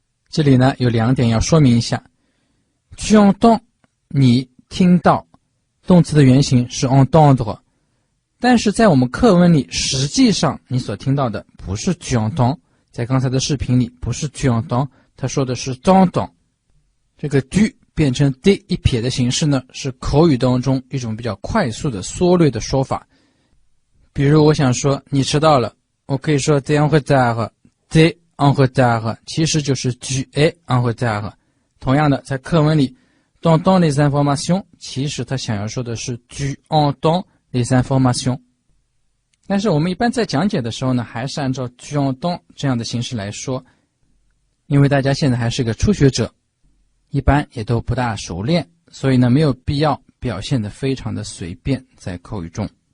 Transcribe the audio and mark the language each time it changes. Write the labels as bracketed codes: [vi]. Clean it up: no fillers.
[zh] 这里呢有2点要说明一下。Tu entends， 你听到，动词的原形是 entendre， 但是在我们课文里实际上你所听到的不是 [fr] tu entends， [zh] 在刚才的视频里不是 tu entends， 他说的是 [fr] t'entends。 [zh] 这个 tu 变成 d 一撇的形式呢，是口语当中一种比较快速的缩略的说法。比如我想说你迟到了，我可以说 [fr] t'es en retard， t'es en retard， [zh] 其实就是 [fr] tu es en retard。 [zh] 同样的，在课文里 [fr] t'entends les informations， [zh] 其实他想要说的是 [fr] tu entends les informations。 [zh] 但是我们一般在讲解的时候呢，还是按照 tu entends 这样的形式来说，因为大家现在还是个初学者，一般也都不大熟练，所以呢没有必要表现得非常的随便在口语中。